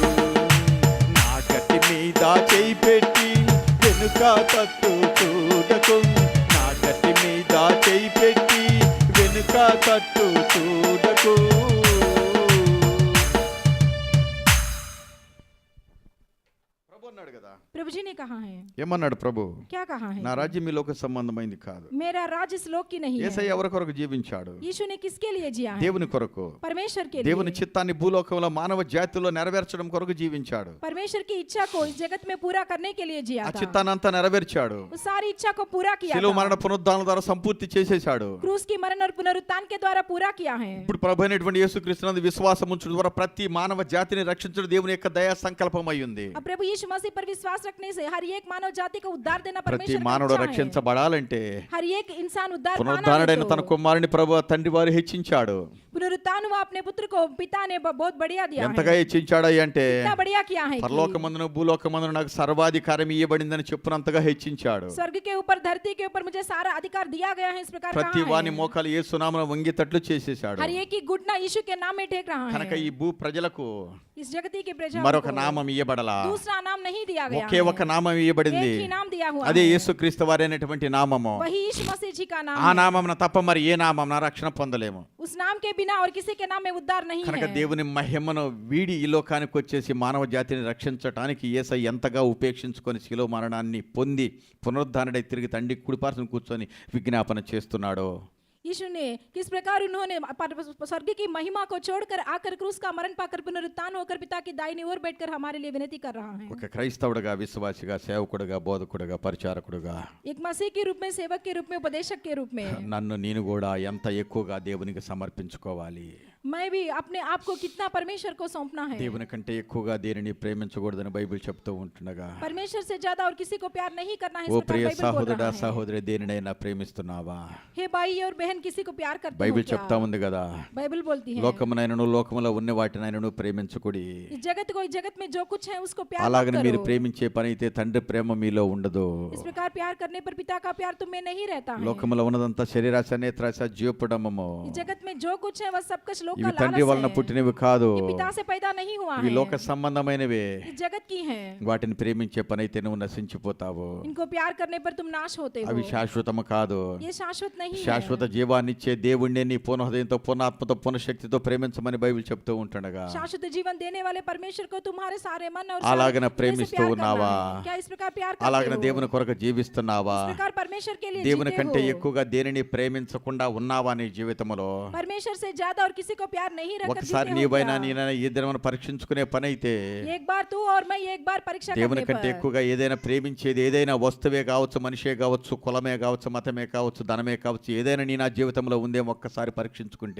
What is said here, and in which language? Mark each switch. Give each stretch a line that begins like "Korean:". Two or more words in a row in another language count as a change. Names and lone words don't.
Telugu: నా గట్టి మీద చేయి పెట్టి వెనుక తట్టు చూడకు, నా గట్టి మీద చేయి పెట్టి వెనుక తట్టు చూడకు. ప్రభు అన్నాడు కదా,
Hindi: प्रभु जी ने कहा है,
Telugu: ఏమన్నాడు ప్రభు?
Hindi: क्या कहा है?
Telugu: నా రాజ్యం ఈ లోక సంబంధమైంది కాదు.
Hindi: मेरा राज्य इस लोक की नहीं है।
Telugu: యేసయ్య ఎవరి కొరకు జీవించాడు?
Hindi: यीशु ने किसके लिए जिया है?
Telugu: దేవుని కొరకు.
Hindi: परमेश्वर के
Telugu: దేవుని
Hindi: लिए।
Telugu: చిత్తాన్ని భూలోకంలో మానవ జాతిలో నెరవేర్చడం కొరకు జీవించాడు.
Hindi: परमेश्वर की इच्छा को इस जगत में पूरा करने के लिए जिया
Telugu: ఆ
Hindi: था।
Telugu: చిత్తాన్ని అంతా నెరవేర్చాడు.
Hindi: उस सारी इच्छा को पूरा किया
Telugu: శిలువ
Hindi: था।
Telugu: మరణ పునరుద్ధానం ద్వారా సంపూర్తి చేసేశాడు.
Hindi: क्रूस की मरण और पुनरुत्थान के द्वारा पूरा किया है।
Telugu: ఇప్పుడు ప్రభు అయినటువంటి యేసుక్రీస్తునందు విశ్వాసం ఉంచడం ద్వారా ప్రతి మానవ జాతిని రక్షించడం దేవుని యొక్క దయా సంకల్పం అయ్యింది.
Hindi: अब प्रभु यीशु मसीह पर विश्वास रखने से हर एक मानव जाति को उद्धार देना
Telugu: ప్రతి
Hindi: परमेश्वर की
Telugu: మానవుడు
Hindi: इच्छा है।
Telugu: రక్షించబడాలంటే
Hindi: हर एक इंसान उद्धार पाना
Telugu: పునరుద్ధానుడైన
Hindi: है
Telugu: తన
Hindi: तो
Telugu: కుమారుని ప్రభు తండ్రి వారు హెచ్చించాడు.
Hindi: पुनरुत्थान हुआ अपने पुत्र को पिता ने बहुत बढ़िया दिया
Telugu: ఎంతగా
Hindi: है।
Telugu: హెచ్చించాడు అంటే
Hindi: इतना बढ़िया किया है कि
Telugu: పరలోకమందును భూలోకమందును నాకు సర్వాధికారం ఇవ్వబడిందని చెప్పునంతగా హెచ్చించాడు.
Hindi: स्वर्ग के ऊपर धरती के ऊपर मुझे सारा अधिकार दिया गया है, इस प्रकार
Telugu: ప్రతి
Hindi: कहा
Telugu: వాని
Hindi: है।
Telugu: మోకాలు యేసు నామమున వంగేటట్లు చేసేశాడు.
Hindi: हर एक की घुटना यीशु के नाम में टेक रहा
Telugu: కనుక
Hindi: है।
Telugu: ఈ భూ ప్రజలకు
Hindi: इस जगती के प्रजा
Telugu: మరొక
Hindi: को
Telugu: నామం ఇవ్వబడలా,
Hindi: दूसरा नाम नहीं दिया गया
Telugu: ఒకే
Hindi: है।
Telugu: ఒక నామం ఇవ్వబడింది.
Hindi: एक ही नाम दिया हुआ
Telugu: అదే
Hindi: है,
Telugu: యేసుక్రీస్తు వారైనటువంటి నామము.
Hindi: वही यीशु मसीह जी का नाम
Telugu: ఆ
Hindi: है।
Telugu: నామమున తప్ప మరి ఏ నామమున రక్షణ పొందలేము.
Hindi: उस नाम के बिना और किसी के नाम में उद्धार नहीं
Telugu: కనుక
Hindi: है।
Telugu: దేవుని మహిమను వీడి ఈ లోకానికి వచ్చేసి మానవ జాతిని రక్షించటానికి యేసయ్య ఎంతగా ఉపేక్షించుకొని శిలువ మరణాన్ని పొంది పునరుద్ధానుడై తిరిగి తండ్రి కుడిపార్శ్వన కూర్చొని విజ్ఞాపన చేస్తున్నాడో.
Hindi: यीशु ने किस प्रकार उन्होंने स्वर्ग की महिमा को छोड़कर आकर क्रूस का मरण पाकर पुनरुत्थान होकर पिता की दाहिनी ओर बैठकर हमारे लिए विनती कर रहा है।
Telugu: ఒక క్రైస్తవుడిగా, విశ్వాసిగా, సేవకుడిగా, బోధకుడిగా, పరిచారకుడిగా
Hindi: एक मसीह के रूप में, सेवक के रूप में, उपदेशक के रूप में
Telugu: నన్ను నేను కూడా ఎంత ఎక్కువగా దేవునికి సమర్పించుకోవాలి.
Hindi: मैं भी अपने आप को कितना परमेश्वर को सौंपना है।
Telugu: దేవుని కంటే ఎక్కువగా దేనిని ప్రేమించకూడదని బైబిల్ చెప్తూ ఉంటుండగా
Hindi: परमेश्वर से ज्यादा और किसी को प्यार नहीं करना है,
Telugu: ఓ
Hindi: इस प्रकार
Telugu: ప్రియ
Hindi: बाइबल बोल
Telugu: సహోదరుడా
Hindi: रहा है।
Telugu: సహోదరి దేనినైనా ప్రేమిస్తున్నావా?
Hindi: हे भाई और बहन, किसी को प्यार करते हो
Telugu: బైబిల్
Hindi: क्या?
Telugu: చెప్తా ఉంది కదా,
Hindi: बाइबल बोलती है
Telugu: లోకమునైనను లోకములో ఉన్న వాటినైనను ప్రేమించకుడి.
Hindi: इस जगत को, इस जगत में जो कुछ है उसको प्यार मत
Telugu: అలాగని మీరు
Hindi: करो।
Telugu: ప్రేమించే పని అయితే తండ్రి ప్రేమ మీలో ఉండదు.
Hindi: इस प्रकार प्यार करने पर पिता का प्यार तुम में नहीं रहता है।
Telugu: లోకములో ఉన్నదంతా శరీరాశ నేత్రాశ జీవపడమము.
Hindi: इस जगत में जो कुछ है वह सब कुछ लोक
Telugu: ఇవి
Hindi: का
Telugu: తండ్రి
Hindi: लालच
Telugu: వలన
Hindi: है।
Telugu: పుట్టినవి కాదు,
Hindi: ये पिता से पैदा नहीं हुआ
Telugu: ఇవి
Hindi: है,
Telugu: లోక సంబంధమైనవే.
Hindi: इस जगत की है।
Telugu: వాటిని ప్రేమించే పని అయితే నువ్వు నశించిపోతావు.
Hindi: इनको प्यार करने पर तुम नाश होते
Telugu: అవి
Hindi: हो।
Telugu: శాశ్వతము కాదు.
Hindi: ये शाश्वत नहीं है।
Telugu: శాశ్వత జీవాన్నిచ్చే దేవుణ్ణి నీ పూర్ణ హృదయంతో పూర్ణ ఆత్మతో పూర్ణ శక్తితో ప్రేమించమని బైబిల్ చెప్తూ ఉంటుండగా
Hindi: शाश्वत जीवन देने वाले परमेश्वर को तुम्हारे सारे मन और
Telugu: అలాగన
Hindi: सारे हृदय से
Telugu: ప్రేమిస్తూ
Hindi: प्यार
Telugu: ఉన్నావా?
Hindi: करना है। क्या इस प्रकार प्यार करते
Telugu: అలాగన
Hindi: हो?
Telugu: దేవుని కొరకు జీవిస్తున్నావా?
Hindi: इस प्रकार परमेश्वर के लिए
Telugu: దేవుని
Hindi: जीते
Telugu: కంటే
Hindi: हो?
Telugu: ఎక్కువగా దేనిని ప్రేమించకుండా ఉన్నావా నీ జీవితంలో?
Hindi: परमेश्वर से ज्यादा और किसी को प्यार नहीं रखकर
Telugu: ఒకసారి
Hindi: जीते हो
Telugu: నీవైనా
Hindi: क्या?
Telugu: నేనైనా ఈ దినమున పరీక్షించుకునే పని అయితే
Hindi: एक बार तू और मैं एक बार परीक्षा
Telugu: దేవుని
Hindi: करने
Telugu: కంటే
Hindi: पर
Telugu: ఎక్కువగా ఏదైనా ప్రేమించేది, ఏదైనా వస్తువే కావచ్చు, మనిషే కావచ్చు, కులమే కావచ్చు, మతమే కావచ్చు, ధనమే కావచ్చు, ఏదైనా నీ నా జీవితంలో ఉందేమో ఒక్కసారి పరీక్షించుకుంటే